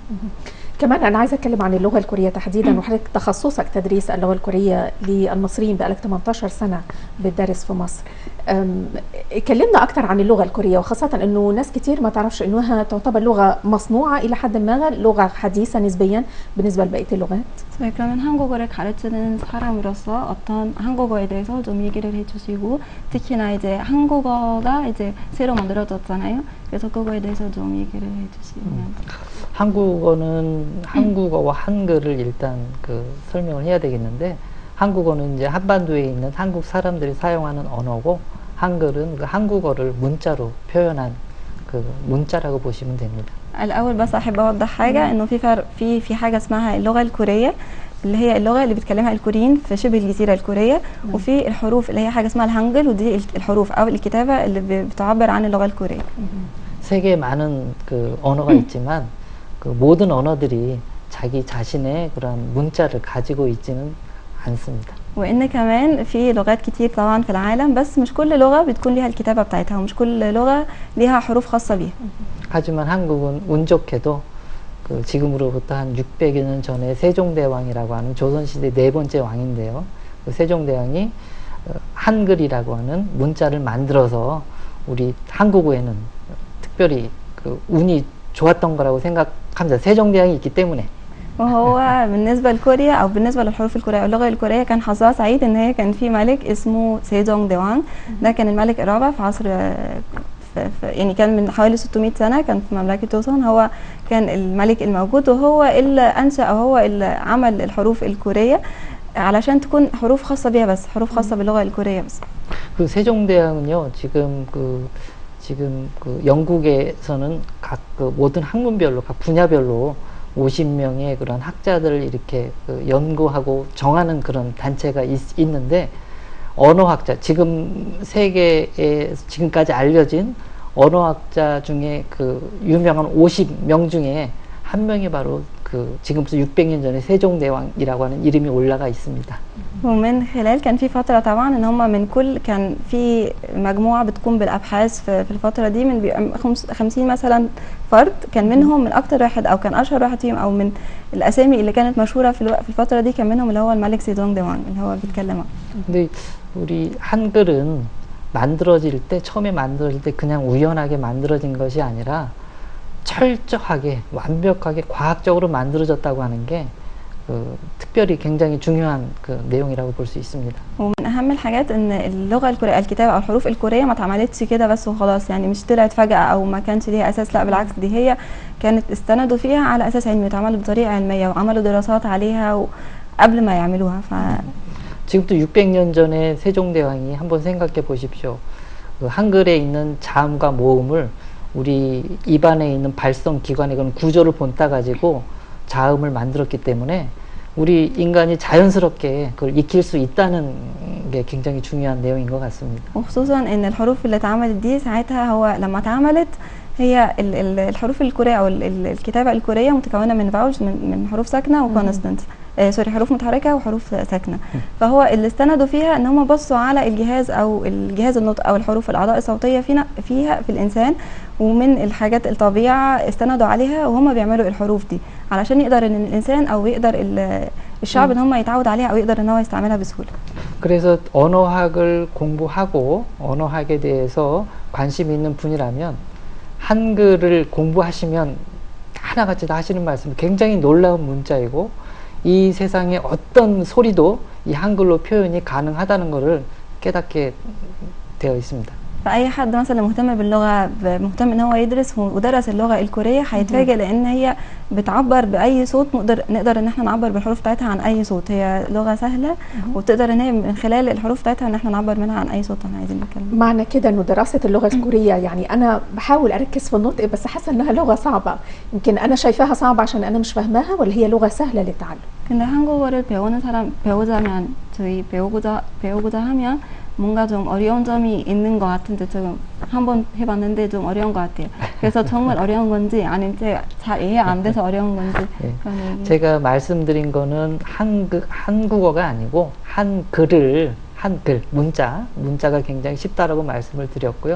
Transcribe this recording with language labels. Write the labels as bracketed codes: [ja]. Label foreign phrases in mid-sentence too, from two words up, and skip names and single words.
[ar] كمان أنا عايزة أتكلم عن اللغة الكورية تحديدا وحضرتك تخصصك تدريس اللغة الكورية للمصريين بقالك 18 سنة بتدرس في مصر. كلمنا أكتر عن اللغة الكورية وخاصة إنه ناس كتير ما تعرفش إنها تعتبر لغة مصنوعة إلى حد ما لغة حديثة نسبيا بالنسبة لبقية اللغات. [ko] 그러면 한국어를 가르치는 사람으로서 어떤 한국어에 대해서 좀 얘기를 해주시고 특히나 이제 한국어가 이제 새로 만들어졌잖아요. 그래서 그거에 대해서 좀 얘기를 해주시면. 한국어는 한국어와 한글을 일단 설명을 해야 되겠는데 한국어는 이제 한반도에 있는 한국 사람들이 사용하는 언어고 한글은 그 한국어를 문자로 표현한 그 문자라고 보시면 됩니다. [ar] الأول بس أحب أوضح حاجة إنه في فرق في حاجة اسمها اللغة الكورية اللي هي اللغة اللي بيتكلمها الكوريين في شبه الجزيرة الكورية وفي الحروف اللي هي حاجة اسمها الهانجل ودي الحروف أو الكتابة اللي بتعبر عن اللغة الكورية. [ko] 세계에 많은 그 언어가 있지만 그 모든 언어들이 자기 자신의 그런 문자를 가지고 있지는 않습니다. [ar] وإن كمان في لغات كتير طبعا في العالم بس مش كل لغة بتكون ليها الكتابة بتاعتها ومش كل لغة ليها حروف خاصة بيها. [ko] 하지만 한국은 운 좋게도 그 지금으로부터 한 600여 년 전에 세종대왕이라고 하는 조선시대 네 번째 왕인데요. 그 세종대왕이 한글이라고 하는 문자를 만들어서 우리 한국어에는 특별히 그 운이 좋았던 거라고 생각합니다. 세종대왕이 있기 때문에. [ar] وهو بالنسبة لكوريا أو بالنسبة للحروف الكورية أو اللغة الكورية كان حظها سعيد إن هي كان في ملك اسمه سيجونج ديوان. ده كان الملك الرابع في عصر يعني كان من حوالي 600 سنة، كان في مملكة توسون. هو كان الملك الموجود وهو اللي أنشأ أو هو اللي عمل الحروف الكورية علشان تكون حروف خاصة بيها بس، حروف خاصة باللغة الكورية بس. [ko] 그 세종대왕은요, 지금 그 영국에서는 각 그 모든 학문별로, 각 분야별로 50명의 그런 학자들을 이렇게 그 연구하고 정하는 그런 단체가 있는데, 언어학자, 지금 세계에 지금까지 알려진 언어학자 중에 그 유명한 50명 중에 한 명이 바로 그 지금부터 600년 전에 세종대왕이라고 하는 이름이 올라가 있습니다. [ar] ومن خلال كان في فترة طبعا ان هم من كل كان في مجموعة بتقوم بالابحاث في الفترة دي من 50 مثلا فرد، كان منهم من اكتر واحد او كان اشهر واحد فيهم او من الاسامي اللي كانت مشهورة في الفترة دي كان منهم اللي هو الملك سيجونج ديوان اللي هو بيتكلم عنه. [ko] 근데 우리 한글은 만들어질 때, 처음에 만들어질 때 그냥 우연하게 만들어진 것이 아니라 철저하게 완벽하게 과학적으로 만들어졌다고 하는 게 특별히 굉장히 중요한 그 내용이라고 볼 수 있습니다. [ar] ومن اهم الحاجات ان اللغه الكوريه الكتابه او الحروف الكوريه ما اتعملتش كده بس وخلاص، يعني مش طلعت فجاه او ما كانش ليها اساس، لا بالعكس دي هي كانت استندوا فيها على اساس علمي واتعملت بطريقه علميه وعملوا دراسات عليها قبل ما يعملوها. [ko] 지금부터 600년 전에 세종대왕이 한번 생각해 보십시오. 그 한글에 있는 자음과 모음을 우리 입안에 있는 발성기관의 그런 구조를 본따 가지고 자음을 만들었기 때문에 우리 인간이 자연스럽게 그걸 익힐 수 있다는 게 굉장히 중요한 내용인 것 같습니다. [ar] وخصوصا ان الحروف اللي اتعملت دي ساعتها هو لما اتعملت هي الحروف الكورية او الكتابة الكورية متكونة من فاولز من حروف ساكنة [en] and consonant sorry [ar] حروف متحركة وحروف ساكنة. فهو اللي استندوا فيها ان هم بصوا على الجهاز او الجهاز النطق او الحروف الاعضاء الصوتية فيها في الانسان، ومن الحاجات الطبيعة استندوا عليها وهم بيعملوا الحروف دي علشان يقدر ان الانسان او يقدر الشعب ان هم يتعود عليها او يقدر ان هو يستعملها بسهولة. [ko] 그래서 언어학을 공부하고 언어학에 대해서 관심 있는 분이라면 한글을 공부하시면 하나같이 다 하시는 말씀, 굉장히 놀라운 문자이고 이 세상의 어떤 소리도 이 한글로 표현이 가능하다는 것을 깨닫게 되어 있습니다. [ar] فأي حد مثلا مهتم باللغة مهتم ان هو يدرس ودرس اللغة الكورية هيتفاجئ لان هي بتعبر بأي صوت، نقدر ان احنا نعبر بالحروف بتاعتها عن اي صوت. هي لغة سهلة وتقدر ان هي من خلال الحروف بتاعتها ان احنا نعبر منها عن اي صوت احنا عايزين نتكلم. معنى كده انه دراسة اللغة الكورية يعني انا بحاول اركز في النطق بس حاسة انها لغة صعبة، يمكن انا شايفاها صعبة عشان انا مش فاهماها ولا هي لغة سهلة للتعلم؟ [ko] 근데 한국어를 배우자면 저희 배우고자 하면 뭔가 좀 어려운 점이 있는 것 같은데 지금 한번 해봤는데 좀 어려운 것 같아요. 그래서 정말 어려운 건지 아니면 제가 잘 이해 안 돼서 어려운 건지. 네. 제가 말씀드린 거는 한국어가 아니고 한글 문자가 굉장히 쉽다라고 말씀을 드렸고요.